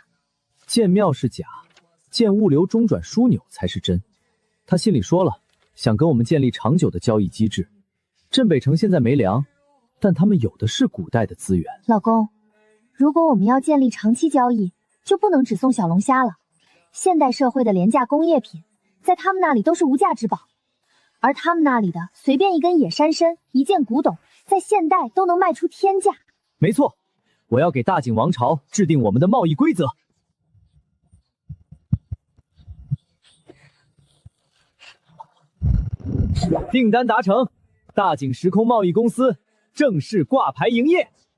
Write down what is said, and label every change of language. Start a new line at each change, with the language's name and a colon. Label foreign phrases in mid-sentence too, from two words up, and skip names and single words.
Chinese: 建廟是假，建物流中轉樞紐才是真。她心裡說了，想跟我們建立長久的交易機制。鎮北城現在沒糧，但他們有的是古代的資源。老公，如果我們要建立長期交易，就不能只送小龍蝦了。現代社會的廉價工業品，在他們那裡都是無價之寶，而他們那裡的隨便一根野山參、一件古董，在現代都能賣出天價。沒錯，我要給大景王朝制定我們的貿易規則。訂單達成，大景時空貿易公司正式掛牌營業。